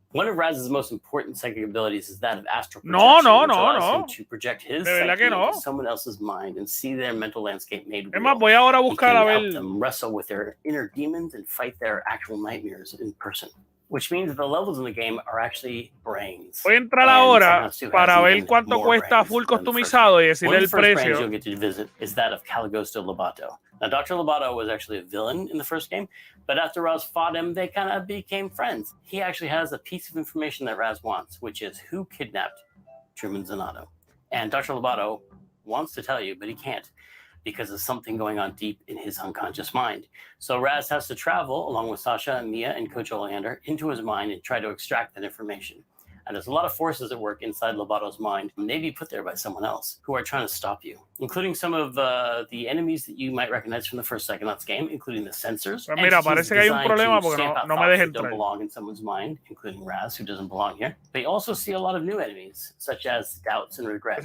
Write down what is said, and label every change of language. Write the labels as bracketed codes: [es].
[en] One of Raz's most important psychic abilities is that of astral projection, which allows him to project his psyche into someone else's mind and see their mental landscape made real. He can help them wrestle with their inner demons and fight their actual nightmares in person. Which means that the levels in the game are actually brains. [es] Voy a entrar ahora para ver cuánto cuesta full customizado y decirle el precio. [en] You'll get to visit is that of Caligosto Lobato. Now, Dr. Lobato was actually a villain in the first game, but after Raz fought him, they kind of became friends. He actually has a piece of information that Raz wants, which is who kidnapped Truman Zanotto. And Dr. Lobato wants to tell you, but he can't. because of something going on deep in his unconscious mind. So Raz has to travel along with Sasha and Mia and Coach Oleander into his mind and try to extract that information. And there's a lot of forces at work inside Lobato's mind, maybe put there by someone else, who are trying to stop you, including some of the enemies that you might recognize from the first Psychonauts game, including the sensors. [es] Pues mira, parece que hay un problema porque no me deja entrar. [en] Don't belong in someone's mind, including Raz, who doesn't belong here. But you also see a lot of new enemies, such as doubts and regrets.